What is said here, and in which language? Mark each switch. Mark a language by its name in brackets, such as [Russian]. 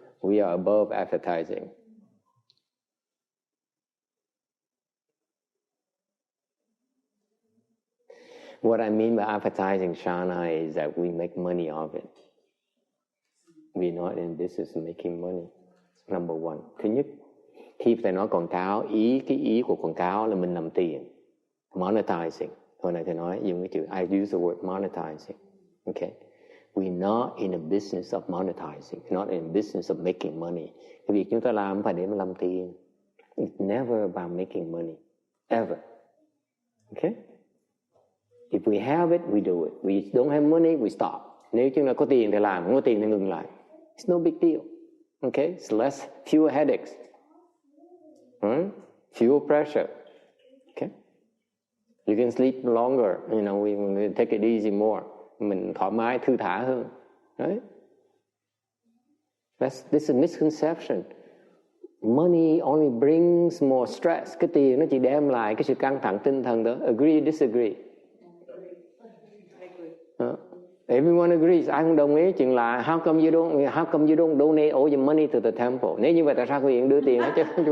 [English] We are above advertising. What I mean by advertising, Shana, is that we make money of it. We're not in business of making money. Number one. [Vietnamese] Thứ nhất, khi thầy nói quảng cáo, cái ý của quảng cáo là mình làm tiền. Monetizing. Hồi nãy thầy nói dùng cái chữ, [English] I use the word monetizing. Okay? We're not in a business of monetizing. We're not in a business of making money. [Vietnamese] Cái việc chúng ta làm không phải để mà làm tiền. [English] It's never about making money. Ever. Okay? If we have it, we do it. We don't have money, we stop. [Vietnamese] Nếu chúng ta có tiền thì làm, không có tiền thì ngừng lại. [English] It's no big deal. Okay? It's fewer headaches. Fewer pressure. Okay? You can sleep longer. You know, we take it easy more. [Vietnamese] Mình thoải mái, thư thả hơn. [English] Right? This is a misconception. Money only brings more stress. [Vietnamese] Cái tiền nó chỉ đem lại cái sự căng thẳng tinh thần đó. [English] Agree, disagree? Everyone agrees. [Vietnamese] Ai không đồng ý chuyện là [English] how come you don't donate all your money to the temple? [Vietnamese] Nếu như vậy tại sao quý vị đưa tiền hết chứ?